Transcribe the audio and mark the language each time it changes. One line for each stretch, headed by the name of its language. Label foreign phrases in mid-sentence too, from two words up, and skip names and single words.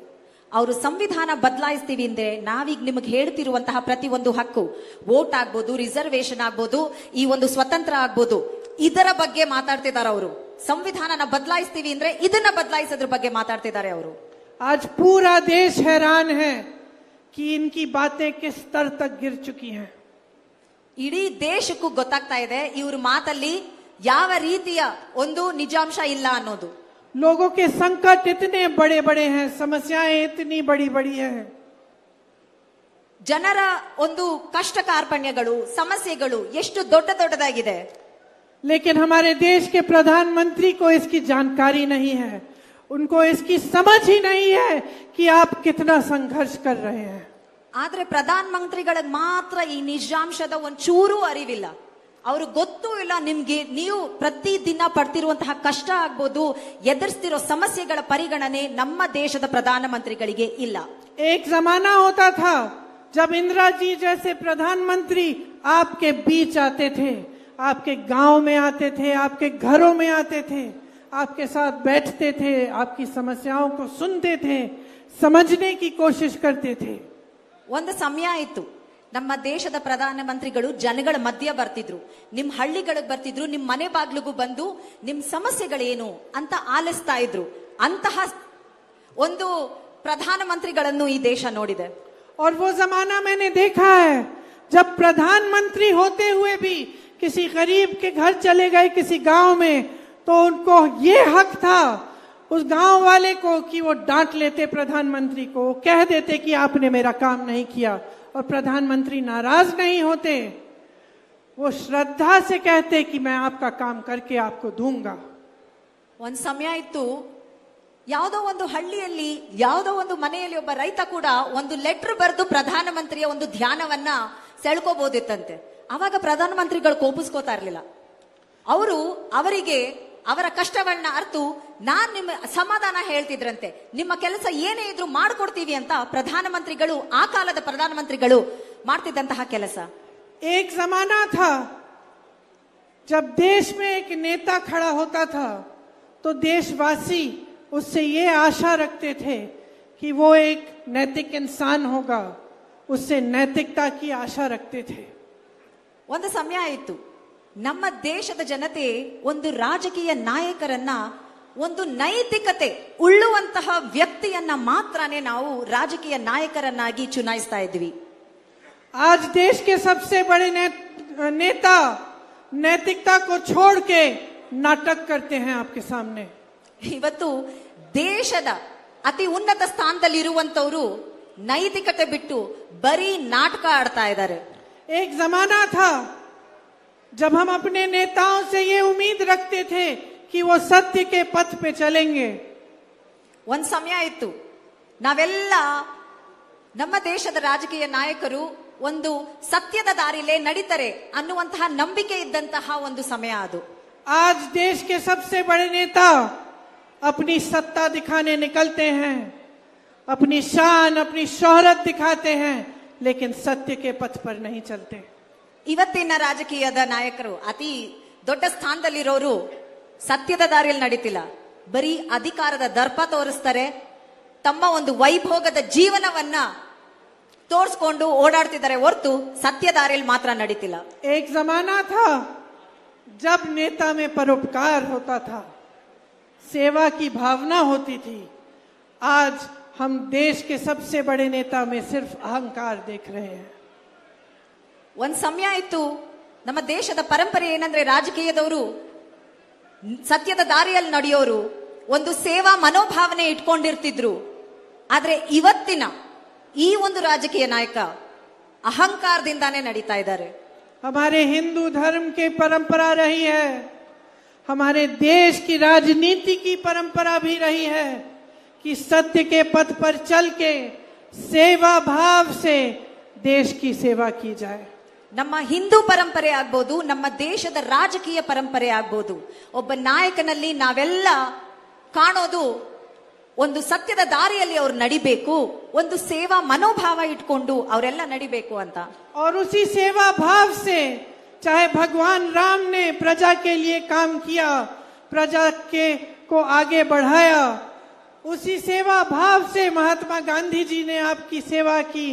Kannada: ಅವರು ಸಂವಿಧಾನ ಬದಲಾಯಿಸ್ತೀವಿ ಅಂದ್ರೆ ನಾವೀಗ ನಿಮಗೆ ಹೇಳ್ತಿರುವಂತಹ ಪ್ರತಿ ಒಂದು ಹಕ್ಕು, ವೋಟ್ ಆಗ್ಬೋದು, ರಿಸರ್ವೇಶನ್ ಆಗ್ಬೋದು, ಈ ಒಂದು ಸ್ವತಂತ್ರ ಆಗ್ಬೋದು, ಇದರ ಬಗ್ಗೆ ಮಾತಾಡ್ತಿದ್ದಾರೆ ಅವರು. ಸಂವಿಧಾನನ ಬದಲಾಯಿಸ್ತೀವಿ ಅಂದ್ರೆ ಇದನ್ನ ಬದಲಾಯಿಸೋದ್ರ ಬಗ್ಗೆ ಮಾತಾಡ್ತಿದ್ದಾರೆ ಅವರು.
Hindi: आज पूरा देश हैरान है कि इनकी बातें किस स्तर तक गिर चुकी हैं।
Kannada: ಇಡೀ ದೇಶಕ್ಕೂ ಗೊತ್ತಾಗ್ತಾ ಇದೆ ಇವ್ರ ಮಾತಲ್ಲಿ ಯಾವ ರೀತಿಯ ಒಂದು ನಿಜಾಂಶ ಇಲ್ಲ ಅನ್ನೋದು.
Hindi: लोगों के संकट इतने बड़े बड़े हैं, समस्याएं इतनी बड़ी बड़ी हैं।
Kannada: ಜನರ ಒಂದು ಕಷ್ಟ ಕಾರ್ಪಣ್ಯಗಳು, ಸಮಸ್ಯೆಗಳು ಎಷ್ಟು ದೊಡ್ಡದಾಗಿದೆ.
Hindi: लेकिन हमारे देश के प्रधानमंत्री को इसकी जानकारी नहीं है, उनको इसकी समझ ही नहीं है कि आप कितना संघर्ष कर रहे हैं।
Kannada: ಆದ್ರೆ ಪ್ರಧಾನ ಮಂತ್ರಿಗಳಿಗೆ ಮಾತ್ರ ಈ ನಿಜಾಂಶದ ಒಂಚೂರು ಅರಿವಿಲ್ಲ. ಅವ್ರು ಗೊತ್ತೂ ಇಲ್ಲ ನಿಮ್ಗೆ ನೀವು ಪ್ರತಿ ದಿನ ಪಡ್ತಿರುವಂತಹ ಕಷ್ಟ ಆಗ್ಬೋದು, ಎದುರಿಸ್ತಿರೋ ಸಮಸ್ಯೆಗಳ ಪರಿಗಣನೆ ನಮ್ಮ ದೇಶದ ಪ್ರಧಾನ ಮಂತ್ರಿಗಳಿಗೆ ಇಲ್ಲ.
Hindi: एक जमाना होता था जब इंदिरा जी जैसे प्रधानमंत्री आपके बीच आते थे, आपके गांव में आते थे, आपके घरों में आते थे, आपके साथ बैठते थे, आपकी समस्याओं को सुनते थे, समझने की कोशिश करते थे।
Kannada: ಒಂದು ಸಮಯ ಇತ್ತು, ನಮ್ಮ ದೇಶದ ಪ್ರಧಾನ ಮಂತ್ರಿಗಳು ಜನಗಳ ಮಧ್ಯ ಬರ್ತಿದ್ರು, ನಿಮ್ ಹಳ್ಳಿಗಳಿಗೆ ಬರ್ತಿದ್ರು, ನಿಮ್ ಮನೆ ಬಾಗ್ಲಿಗೂ ಬಂದು ನಿಮ್ ಸಮಸ್ಯೆಗಳೇನು ಅಂತ ಆಲಿಸ್ತಾ ಇದ್ರು. ಅಂತಹ ಒಂದು ಪ್ರಧಾನ ಮಂತ್ರಿಗಳನ್ನು ಈ ದೇಶ ನೋಡಿದೆ.
Hindi: और वो जमाना मैंने देखा है जब प्रधानमंत्री होते हुए भी किसी गरीब के घर चले गए किसी गांव में, तो उनको ये हक था उस गांव वाले को कि वो डांट लेते प्रधानमंत्री को, कह देते कि आपने मेरा काम नहीं किया, और प्रधानमंत्री नाराज नहीं होते, वो श्रद्धा से कहते कि मैं आपका काम करके आपको दूंगा।
Kannada: ಒಂದ್ ಸಮಯ ಇತ್ತು, ಯಾವುದೋ ಒಂದು ಹಳ್ಳಿಯಲ್ಲಿ ಯಾವುದೋ ಒಂದು ಮನೆಯಲ್ಲಿ ಒಬ್ಬ ರೈತ ಕೂಡ ಒಂದು ಲೆಟರ್ ಬರೆದು ಪ್ರಧಾನಮಂತ್ರಿಯ ಒಂದು ಧ್ಯಾನವನ್ನ ಸೆಳ್ಕೋಬಹುದಿತ್ತಂತೆ. ಅವಾಗ ಪ್ರಧಾನಮಂತ್ರಿಗಳು ಕೋಪಿಸ್ಕೋತಾ ಇರ್ಲಿಲ್ಲ. ಅವರಿಗೆ ಅವರ ಕಷ್ಟಗಳನ್ನ ಅರ್ತು ನಾನ್ ನಿಮ್ಮ ಸಮಾಧಾನ ಹೇಳ್ತಿದ್ರಂತೆ. ನಿಮ್ಮ ಕೆಲಸ ಏನೇ ಇದ್ರು ಮಾಡ್ಕೊಡ್ತೀವಿ ಅಂತ ಪ್ರಧಾನಮಂತ್ರಿಗಳು, ಆ ಕಾಲದ ಪ್ರಧಾನಮಂತ್ರಿಗಳು ಮಾಡ್ತಿದ್ದಂತಹ ಕೆಲಸ.
Hindi: एक जमाना था जब देश में एक नेता खड़ा होता था तो देशवासी उससे ये आशा रखते थे कि वो एक नैतिक इंसान होगा, उससे नैतिकता की आशा रखते थे.
Kannada: ಒಂದು ಸಮಯ ಇತ್ತು, ನಮ್ಮ ದೇಶದ ಜನತೆ ಒಂದು ರಾಜಕೀಯ ನಾಯಕರನ್ನ, ಒಂದು ನೈತಿಕತೆ ಉಳ್ಳುವಂತಹ ವ್ಯಕ್ತಿಯನ್ನ ಮಾತ್ರನೇ ನಾವು ರಾಜಕೀಯ ನಾಯಕರನ್ನಾಗಿ ಚುನಾಯಿಸ್ತಾ ಇದ್ವಿ.
Hindi: आज देश के सबसे बड़े नेता नैतिकता को छोड़ के नाटक करते हैं आपके सामने.
Kannada: ಇವತ್ತು ದೇಶದ ಅತಿ ಉನ್ನತ ಸ್ಥಾನದಲ್ಲಿ ಇರುವಂತವರು ನೈತಿಕತೆ ಬಿಟ್ಟು ಬರೀ ನಾಟಕ ಆಡ್ತಾ ಇದ್ದಾರೆ.
Hindi: एक जमाना था जब हम अपने नेताओं से ये उम्मीद रखते थे कि वो सत्य के पथ पे चलेंगे.
Kannada: ಒಂದ್ ಸಮಯ ಇತ್ತು, ನಾವೆಲ್ಲ ನಮ್ಮ ದೇಶದ ರಾಜಕೀಯ ನಾಯಕರು ಒಂದು ಸತ್ಯದ ದಾರಿಲೇ ನಡೀತಾರೆ ಅನ್ನುವಂತಹ ನಂಬಿಕೆ ಇದ್ದಂತಹ ಒಂದು ಸಮಯ ಅದು.
Hindi: आज देश के सबसे बड़े नेता अपनी सत्ता दिखाने निकलते हैं, अपनी शान, अपनी शोहरत दिखाते हैं, लेकिन सत्य के पथ पर नहीं चलते.
Kannada: ಇವತ್ತಿನ ರಾಜಕೀಯದ ನಾಯಕರು, ಅತಿ ದೊಡ್ಡ ಸ್ಥಾನದಲ್ಲಿರೋರು ಸತ್ಯದ ದಾರಿಯಲ್ಲಿ ನಡೀತಿಲ್ಲ, ಬರೀ ಅಧಿಕಾರದ ದರ್ಪ ತೋರಿಸ್ತಾರೆ, ತಮ್ಮ ಒಂದು ವೈಭೋಗದ ಜೀವನವನ್ನ ತೋರಿಸ್ಕೊಂಡು ಓಡಾಡ್ತಿದ್ದಾರೆ ಹೊರತು ಸತ್ಯ ದಾರಿಯಲ್ಲಿ ಮಾತ್ರ ನಡೀತಿಲ್ಲ.
Hindi: एक जमाना था जब नेता में परोपकार होता था, सेवा की भावना होती थी. आज हम देश के सबसे बड़े नेता में सिर्फ अहंकार देख रहे हैं.
Kannada: ಒಂದ್ ಸಮಯ ಇತ್ತು, ನಮ್ಮ ದೇಶದ ಪರಂಪರೆ ಏನಂದ್ರೆ ರಾಜಕೀಯದವರು ಸತ್ಯದ ದಾರಿಯಲ್ಲಿ ನಡೆಯೋರು ಒಂದು ಸೇವಾ ಮನೋಭಾವನೆ ಇಟ್ಕೊಂಡಿರ್ತಿದ್ರು. ಆದ್ರೆ ಇವತ್ತಿನ ಈ ಒಂದು ರಾಜಕೀಯ ನಾಯಕ ಅಹಂಕಾರದಿಂದಾನೇ ನಡೀತಾ ಇದ್ದಾರೆ.
Hindi: हमारे हिंदू धर्म की परंपरा रही है, हमारे देश की राजनीति की परंपरा भी रही है कि सत्य के पथ पर चल के सेवा भाव से देश की सेवा की जाए.
Kannada: ನಮ್ಮ ಹಿಂದೂ ಪರಂಪರೆ ಆಗ್ಬೋದು, ನಮ್ಮ ದೇಶದ ರಾಜಕೀಯ ಪರಂಪರೆ ಆಗ್ಬೋದು, ಒಬ್ಬ ನಾಯಕನಲ್ಲಿ ನಾವೆಲ್ಲ ಕಾಣೋದು ಒಂದು ಸತ್ಯದ ದಾರಿಯಲ್ಲಿ ಅವ್ರು ನಡಿಬೇಕು, ಒಂದು ಸೇವಾ ಮನೋಭಾವ ಇಟ್ಕೊಂಡು ಅವರೆಲ್ಲ ನಡಿಬೇಕು ಅಂತ.
Hindi: और उसी सेवा भाव से चाहे भगवान राम ने प्रजा के लिए काम किया, प्रजा के को आगे बढ़ाया, उसी सेवा भाव से महात्मा गांधी जी ने आपकी सेवा की.